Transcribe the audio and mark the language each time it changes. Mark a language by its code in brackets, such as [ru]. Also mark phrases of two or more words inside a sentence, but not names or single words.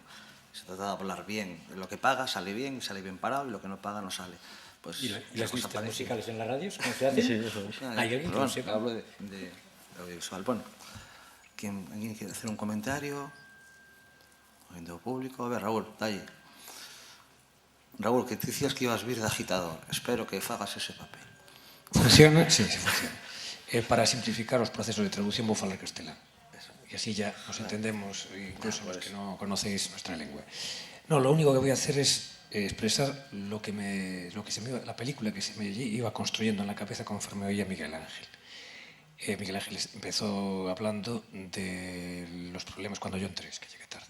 [es] Se trata de hablar bien. Lo que paga sale bien y sale bien parado, y lo que no paga no sale. Pues, ¿Y las listas musicales en las radios? ¿Cómo se hacen? Sí, eso es. ¿Hay alguien que lo sepa? Hablo de audiovisual. Bueno, ¿alguien quiere hacer un comentario? ¿Alguien del público? A ver, Raúl, dalle. [gl] Raúl, que te dicías que ibas vir de agitador. Espero que fagas ese papel. Funciona? Sí, sí funciona. Para simplificar os procesos de traducción vou falar castelán. [es] Y así ya nos entendemos, incluso los que no conocéis nuestra lengua. No, lo único que voy a hacer es expresar la película que se me iba construyendo en la cabeza conforme oía Miguel Ángel. Miguel Ángel empezó hablando de los problemas cuando yo entré, es que llegué tarde.